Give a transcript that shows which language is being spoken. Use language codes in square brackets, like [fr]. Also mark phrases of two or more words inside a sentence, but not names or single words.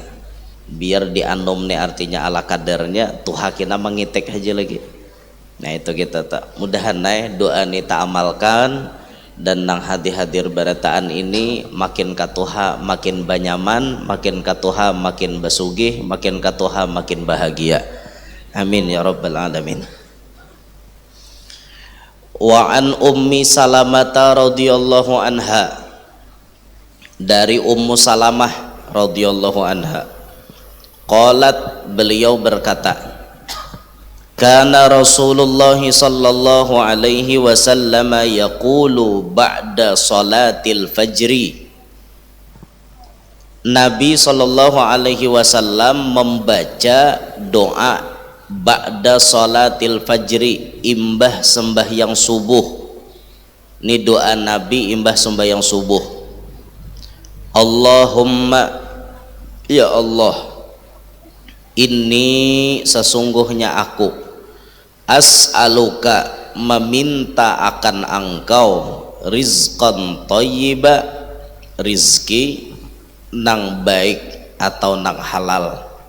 [bjn] Biar dianum nih, artinya ala kadarnya tuha kina mengitek aja lagi. Nah itu kita tak mudahan naik doa ini tak amalkan, dan nang hadir barataan ini makin katuha makin banyaman, makin katuha makin basugih, makin katuha makin bahagia. [ar] آمين يا رب العالمين وعن أم سلمة رضي الله عنها, [id] dari Ummu Salamah [ar] رضي الله عنها قالت, [id] beliau berkata, [ar] كان رسول الله صلى الله عليه وسلم يقول بعد صلاة الفجر, [id] Nabi [ar] صلى الله عليه وسلم [id] membaca doa [ar] بعد صلاة الفجر, [bjn] imbah sembahyang subuh. Ini doa Nabi imbah sembahyang subuh. [id] Allahumma, ya Allah, ini sesungguhnya aku as'aluka, meminta akan engkau, [ar] رزقا طيبا, [id] rizki [bjn] nang baik atau nang halal,